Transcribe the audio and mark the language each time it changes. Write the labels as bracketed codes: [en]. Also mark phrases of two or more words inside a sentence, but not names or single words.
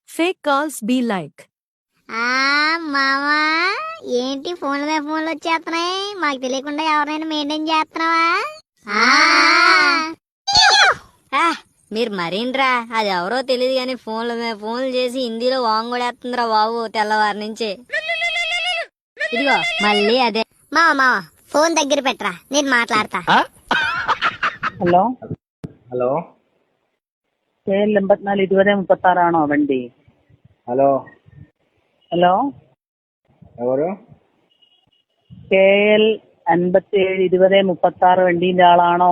[en] fake calls be like? [te] మామా ఏంటి ఫోన్ల మీద ఫోన్లు వచ్చేస్తున్నాయి? మాకు తెలియకుండా ఎవరైనా మెయింటైన్ చేస్తున్నావా? మీరు మరీండ్రా, అది ఎవరో తెలియదు కానీ ఫోన్ల మీద ఫోన్లు చేసి హిందీలో వాంగొడేస్తుందిరా బాబు తెల్లవారి నుంచి. ఇదిగో మళ్ళీ అదే. మావా ఫోన్ దగ్గర పెట్టరా, నేను మాట్లాడతా. [ml] ഹലോ ഹലോ KL 84 ആണോ വണ്ടി? ഹലോ ഹലോ [te] ఎవరు? [ml] KL 57 വണ്ടീന്റെ ആളാണോ?